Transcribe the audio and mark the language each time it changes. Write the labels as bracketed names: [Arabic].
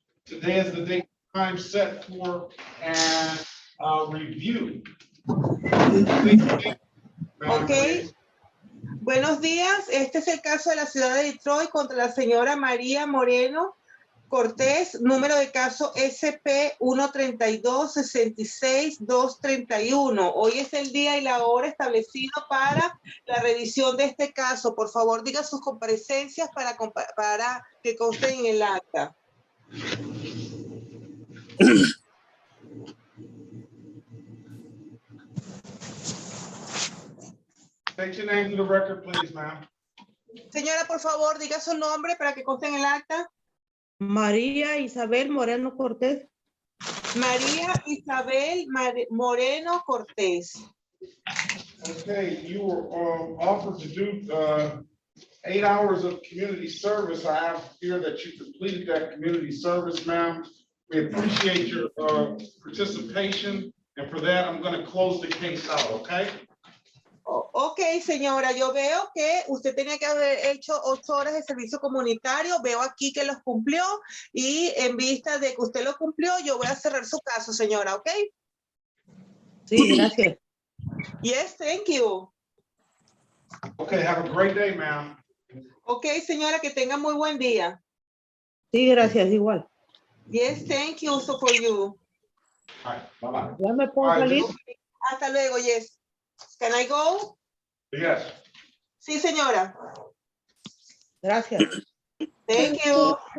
[English] Today is the date time set for an review. [Spanish] Ok. Buenos días. Este es el caso de la ciudad de Detroit contra la señora María Moreno Cortés, número de caso SP 132-66-231. Hoy es el día y la hora establecido para la revisión de este caso. Por favor, diga sus comparecencias para que consten en el acta. [English] Take your name to the record, please, ma'am. [Spanish] Señora, por favor, diga su nombre para que conste en el acta. María Isabel Moreno Cortés. María Isabel Moreno Cortés. [English] Okay, you were offered to do 8 hours of community service. I have here that you completed that community service, ma'am. We appreciate your participation, and for that, I'm going to close the case out, okay? [Spanish] Ok, señora, yo veo que usted tenía que haber hecho 8 horas de servicio comunitario. Veo aquí que los cumplió y en vista de que usted lo cumplió, yo voy a cerrar su caso, señora, ¿ok? Sí, gracias. [English] Yes, thank you. Okay, have a great day, ma'am. [Spanish] Ok, señora, que tenga muy buen día. Sí, gracias, igual. [English] Yes, thank you, also for you. All right, bye-bye. [Spanish] ¿Ya me puedo [English] All right, [Spanish] salir? Hasta luego, [English] yes. Can I go? Yes. [Spanish] Sí, señora. Gracias. [English] Thank you.